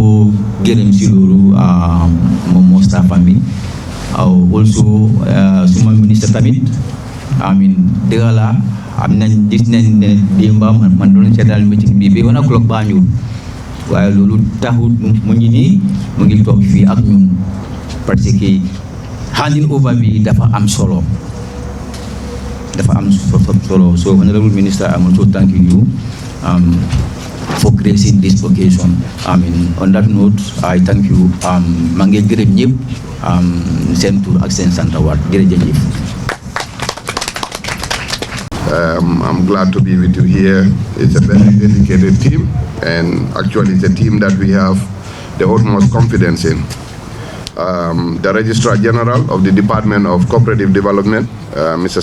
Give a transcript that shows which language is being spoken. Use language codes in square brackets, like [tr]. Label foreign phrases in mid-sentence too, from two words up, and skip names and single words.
[wo] ko gërëm si loolu moom moo staffam bi also suma ministre tamit dëgg la am nañ gis nañ ne démba man doon seetal meeting bi [en] 1 o'clock [wo] baa ñëw waaye loolu taxul mu ngi nii mu ngi toog fii ak ñun [fr] parce que [en] handing over [wo] bi dafa am solo [en] so honorable minister I'm also thanking you for gracing this occasion. On that note, I thank you. [wo] maa ngi gërëm ñëpp seen tur ak seen sant waat jërëjëf. [en] I'm glad to be with you here. It's a very dedicated team, and actually it's a team that we have the utmost confidence in. The Registrar General of the Department of Cooperative Development, Mr.